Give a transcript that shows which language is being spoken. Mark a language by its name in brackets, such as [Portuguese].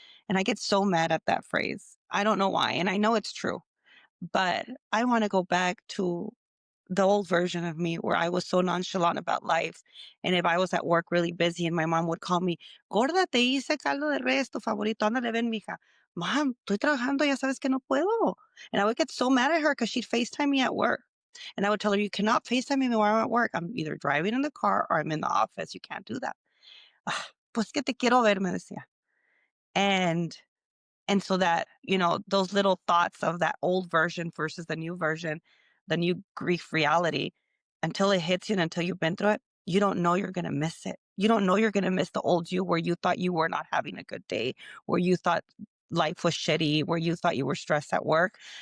[English] And I get so mad at that phrase. I don't know why. And I know it's true, but I want to go back to the old version of me where I was so nonchalant about life. And if I was at work really busy and my mom would call me, Gorda, [Spanish] te hice caldo de res, tu favorito, ándale, ven, mija. Mom, estoy trabajando, ya sabes que no puedo. [English] And I would get so mad at her because she'd FaceTime me at work. And I would tell her, you cannot FaceTime me while I'm at work. I'm either driving in the car or I'm in the office. You can't do that. [Spanish] "Ah, pues que te quiero ver, me decía. [English] And so that, those little thoughts of that old version versus the new version, the new grief reality, until it hits you and until you've been through it, you don't know you're going to miss it. You don't know you're going to miss the old you where you thought you were not having a good day, where you thought life was shitty, where you thought you were stressed at work.